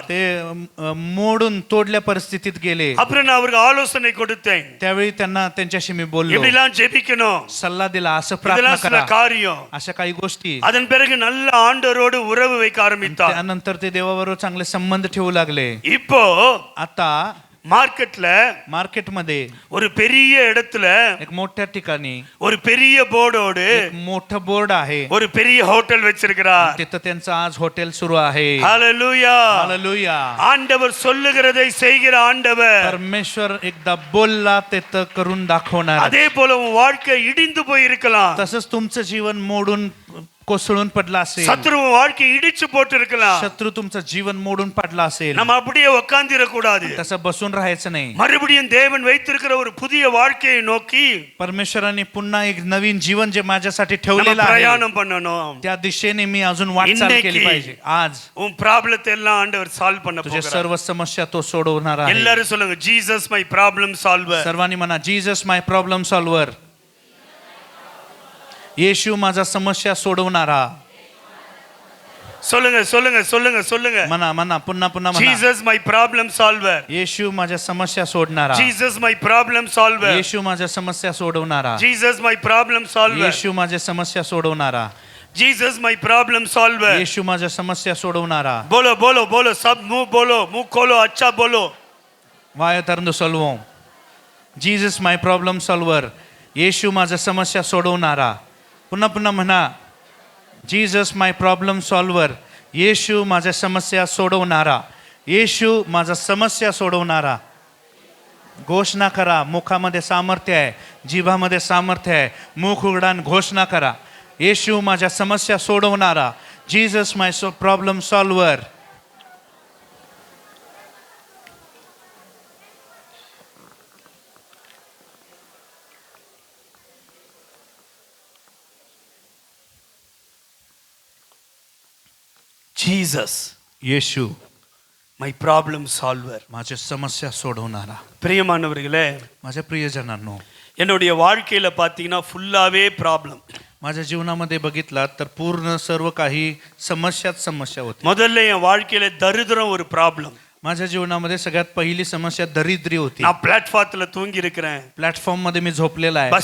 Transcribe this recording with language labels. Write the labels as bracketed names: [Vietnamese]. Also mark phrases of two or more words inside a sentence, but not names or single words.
[Marathi] ते मोडून तोडल्या परिस्थितीत गेले. [Tamil] அப்புறம் நான் அவருக்கு ஆலோசனை கொடுத்தேன். [Marathi] त्यावेळी त्यांना त्यांच्याशी मी बोललो, [Tamil] எப்படிலாம் ஜெபிக்கணும், [Marathi] सल्ला दिला, असं प्रार्थना [Tamil] இதெல்லாம் சில [Marathi] करा, [Tamil] காரியம். [Marathi] अशा काही गोष्टी. [Tamil] அதன் பிறகு நல்ல ஆண்டவரோடு உறவு வைக்க ஆரம்பித்தார். [Marathi] त्यानंतर ते देवाबरोबर चांगले संबंध ठेवू लागले. [Tamil] இப்போ [Marathi] आता [Tamil] மார்க்கெட்ல [Marathi] मार्केटमध्ये [Tamil] ஒரு பெரிய இடத்துல [Marathi] एक मोठ्या ठिकाणी [Tamil] ஒரு பெரிய போர்டோடு [Marathi] एक मोठं बोर्ड आहे. [Tamil] ஒரு பெரிய ஹோட்டல் வச்சிருக்கிறார். [Marathi] तिथं त्यांचं आज हॉटेल सुरू आहे. [Tamil] ஹalleluya. [Marathi] हालेलुया. [Tamil] ஆண்டவர் சொல்லுகிறதை செய்கிற ஆண்டவர். [Marathi] परमेश्वर एकदा बोलला ते तर करून दाखवणार. [Tamil] அதே போல உன் வாழ்க்கை இடிந்து போயிருக்கலாம். [Marathi] तसंच तुमचं जीवन मोडून कोसळून पडला असेल. [Tamil] சத்ரு உன் வாழ்க்கை இடிச்சு போட்டு இருக்கலாம். [Marathi] शत्रू तुमचं जीवन मोडून पडला असेल. [Tamil] நம்ம அப்படியே உட்கார்ந்திர கூடாது. [Marathi] तसं बसून राहायचं नाही. [Tamil] மறுபடியும் தேவன் வைத்திருக்கிற ஒரு புதிய வாழ்க்கையை நோக்கி [Marathi] परमेश्वराने पुन्हा एक नवीन जीवन जे माझ्यासाठी [Tamil] நம்ம [Marathi] ठेवलेलं आहे [Tamil] பிரயாணம் பண்ணணும். [Marathi] त्या दिशेने मी अजून वाटचाल केली पाहिजे. आज [Tamil] உன் ப்ராப்ளத்தை எல்லாம் ஆண்டவர் சால்வ் பண்ண [Marathi] तुझे [Tamil] போகிறார். [Marathi] सर्व समस्या तो सोडवणार आहे. [Tamil] எல்லாரும் சொல்லுங்க, [English] Jesus my problem solver. [Marathi] सर्वांनी म्हणा, [English] Jesus my problem solver. [Marathi] येशू माझा समस्या सोडवणारा. [Tamil] சொல்லுங்க சொல்லுங்க சொல்லுங்க சொல்லுங்க. [Marathi] म्हणा म्हणा पुन्हा पुन्हा म्हणा. [English] Jesus my problem solver. [Marathi] येशू माझ्या समस्या सोडणारा. [English] Jesus my problem solver. [Marathi] येशू माझ्या समस्या सोडवणारा. [English] Jesus my problem solver. [Marathi] येशू माझ्या समस्या सोडवणारा. [English] Jesus my problem solver. [Marathi] येशू माझ्या समस्या सोडवणारा. [Hindi] बोलो बोलो बोलो सब मुंह खोलो अच्छा बोलो. Vai eterno salvom. [English] Jesus my problem solver. [Marathi] येशू माझ्या समस्या सोडवणारा. पुन्हा पुन्हा म्हणा. Jesus my problem solver. येशू माझ्या समस्या सोडवणारा. येशू माझ्या समस्या सोडवणारा. घोषणा करा. मुखामध्ये सामर्थ्य आहे, जिभामध्ये सामर्थ्य आहे. मुख उघडा आणि घोषणा करा. येशू माझ्या समस्या सोडवणारा. [English] Jesus my problem solver. Jesus [Marathi] येशू [English] my problem solver. [Marathi] माझ्या समस्या सोडवणारा. [Tamil] பிரியமானவர்களே, [Marathi] माझ्या प्रियजनांनो, [Tamil] என்னுடைய வாழ்க்கையில பார்த்தீங்கன்னா ஃபுல்லாவே ப்ராப்ளம். [Marathi] माझ्या जीवनामध्ये बघितलात तर पूर्ण सर्व काही समस्याच समस्या होती. [Tamil] முதல்ல என் வாழ்க்கையில தரித்திரம் ஒரு ப்ராப்ளம். [Marathi] माझ्या जीवनामध्ये सगळ्यात पहिली समस्या दरिद्री होती. [Tamil] நான் பிளாட்ஃபார்ம்ல தூங்கி இருக்கிறேன். [Marathi] प्लॅटफॉर्म मध्ये मी झोपलेला आहे.